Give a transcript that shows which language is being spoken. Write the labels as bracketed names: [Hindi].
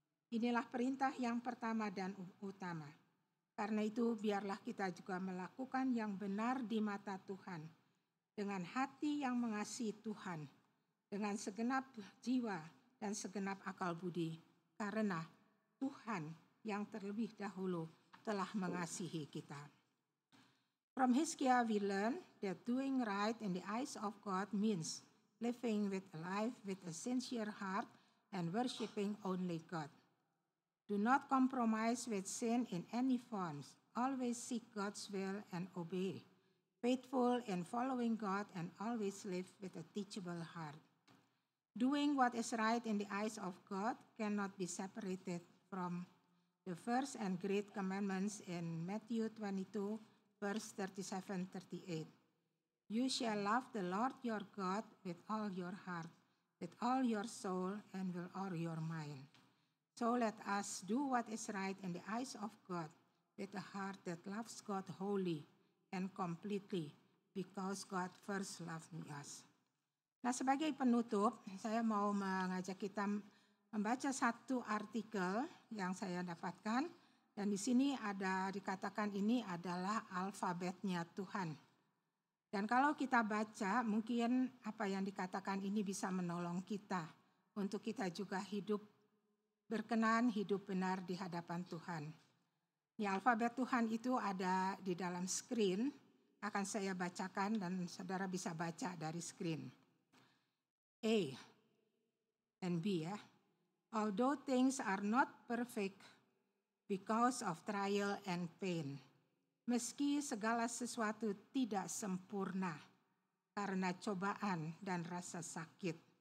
[Indonesian] Inilah perintah yang pertama dan utama. Karena itu biarlah kita juga melakukan yang benar di mata Tuhan, dengan hati yang mengasihi Tuhan, dengan segenap jiwa dan segenap akal budi, karena Tuhan yang terlebih dahulu telah mengasihi kita. [English] From Hizkiah we learn that doing right in the eyes of God means living with a life with a sincere heart and worshiping only God. Do not compromise with sin in any forms. Always seek God's will and obey. Faithful in following God and always live with a teachable heart. Doing what is right in the eyes of God cannot be separated from the first and great commandments in Matthew 22, verse 37-38. You shall love the Lord your God with all your heart, with all your soul, and with all your mind. So let us do what is right in the eyes of God, with a heart that loves God wholly and completely, because God first loved us. [Indonesian] Nah, sebagai penutup, saya mau mengajak kita membaca satu artikel yang saya dapatkan, dan di sini ada dikatakan ini adalah alfabetnya Tuhan. Dan kalau kita baca, mungkin apa yang dikatakan ini bisa menolong kita untuk kita juga hidup berkenan, hidup benar di hadapan Tuhan. Ini alfabet Tuhan itu ada di dalam screen, akan saya bacakan dan saudara bisa baca dari screen. [English] A and B ya. Although things are not perfect because of trial and pain. [Indonesian] Meski segala sesuatu tidak sempurna karena cobaan dan rasa sakit.